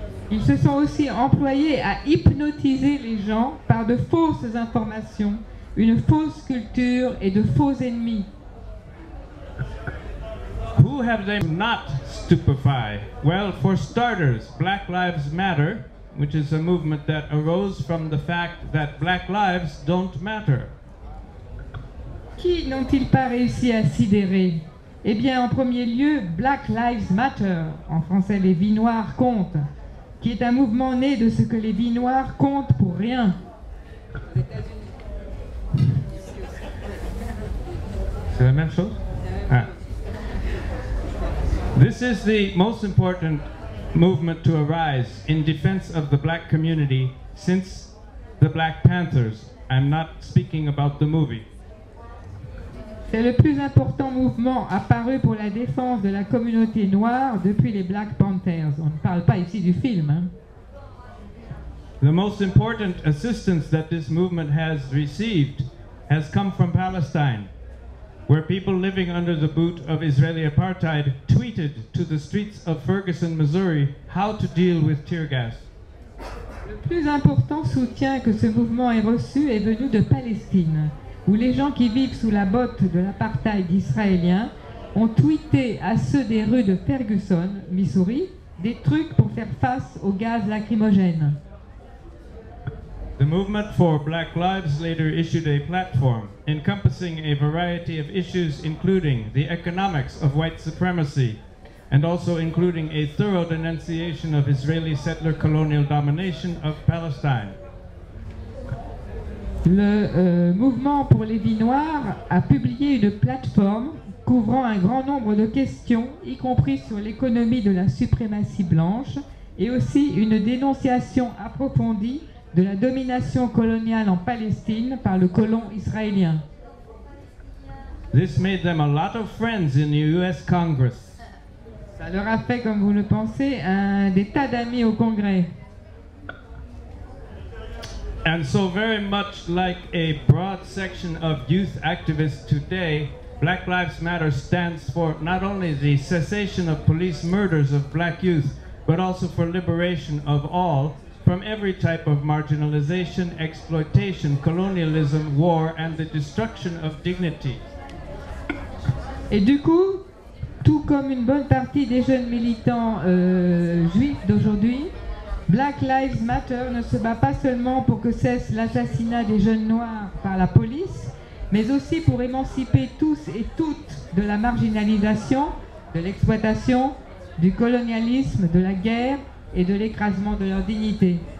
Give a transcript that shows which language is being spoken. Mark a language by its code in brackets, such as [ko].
[fr] Ils se sont aussi employés à hypnotiser les gens par de fausses informations, une fausse culture et de faux ennemis. [en] Who have they not stupefied? Well, for starters, Black Lives Matter, which is a movement that arose from the fact that black lives don't matter. [fr] Qui n'ont-ils pas réussi à sidérer? Eh bien, en premier lieu, Black Lives Matter, en français les vies noires comptent, qui est un mouvement né de ce que les vies noires comptent pour rien. C'est la même chose? Ah. [en] This is the most important movement to arise in defense of the black community since the Black Panthers. I'm not speaking about the movie. [fr] C'est le plus important mouvement apparu pour la défense de la communauté noire depuis les Black Panthers. On ne parle pas ici du film, hein. [en] The most important assistance that this movement has received has come from Palestine, where people living under the boot of Israeli apartheid tweeted to the streets of Ferguson, Missouri, how to deal with tear gas. [fr] Le plus important soutien que ce mouvement ait reçu est venu de Palestine, où les gens qui vivent sous la botte de l'apartheid israélien ont tweeté à ceux des rues de Ferguson, Missouri, des trucs pour faire face au gaz lacrymogène. [en] The movement for Black Lives later issued a platform encompassing a variety of issues including the economics of white supremacy and also including a thorough denunciation of Israeli settler colonial domination of Palestine. [fr] Le mouvement pour les vies noires a publié une plateforme couvrant un grand nombre de questions, y compris sur l'économie de la suprématie blanche, et aussi une dénonciation approfondie de la domination coloniale en Palestine par le colon israélien. [en] This made them a lot of friends in the US Congress. [fr] Ça leur a fait, comme vous le pensez, des tas d'amis au Congrès. [en] And so very much like a broad section of youth activists today, Black Lives Matter stands for not only the cessation of police murders of black youth, but also for liberation of all from every type of marginalization, exploitation, colonialism, war, and the destruction of dignity. [fr] Et du coup, tout comme une bonne partie des jeunes militants juifs d'aujourd'hui, Black Lives Matter ne se bat pas seulement pour que cesse l'assassinat des jeunes noirs par la police, mais aussi pour émanciper tous et toutes de la marginalisation, de l'exploitation, du colonialisme, de la guerre et de l'écrasement de leur dignité.